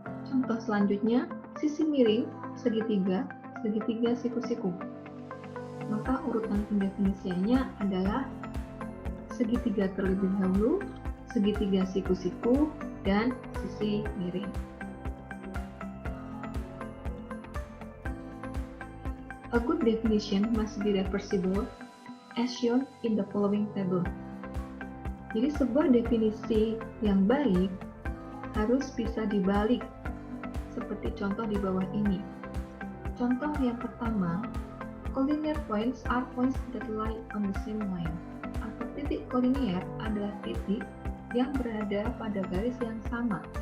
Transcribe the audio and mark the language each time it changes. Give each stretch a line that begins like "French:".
Indonesian: Contoh selanjutnya, sisi miring, segitiga, segitiga siku-siku. Maka urutan pendefinisiannya adalah segitiga terlebih dahulu, segitiga siku-siku, dan sisi miring.
English: A good definition must be reversible as shown in the following table.
Indonesian: Jadi sebuah definisi yang baik harus bisa dibalik, seperti contoh di bawah ini. Contoh yang pertama,
English: collinear points are points that lie on the same line.
Indonesian: Atau titik collinear adalah titik yang berada pada garis yang sama.